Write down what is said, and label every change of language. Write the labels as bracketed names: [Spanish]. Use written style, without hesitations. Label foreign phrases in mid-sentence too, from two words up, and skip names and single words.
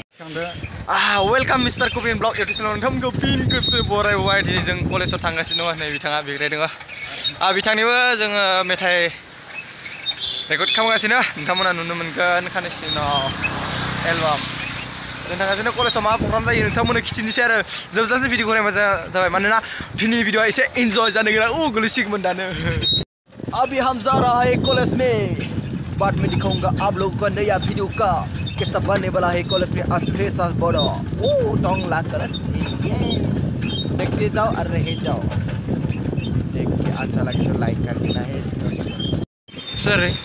[English] Welcome Mr. Kupin Blog episode [Bodo] नोंथांमोनखौ फिन खेबसे बरायबाय दिनै जों कलेजाव थांगासिनो दङ नै बिथाङा बेग्रायदों बिथांनिबो जोङो मेथाइ रेकर्ड खालामगासिनो नोंथांमोना नुनो मोनगोन खाननैसो उनाव एलबाम जों थांगासिनो कलेजाव मा प्रग्राम जायो नोंथांमोननो खिथिनोसै आरो जोबजासे भिडिअखौ नायबा जाबाय मानोना दिनैनि भिडिअआ एसे इन्जय जानो गोनां गोलैसिगौमोन दानो [Hindi] अभी हम जा रहा है कॉलेज में बाद में दिखाऊंगा आप लोगों को नया वीडियो का कैसा बनने वाला है कॉलेज में आज फ्रेशर्स बड़ा टोंगला कॉलेज देखते जाओ और रह जाओ देख के अच्छा लगे तो लाइक कर देना है सर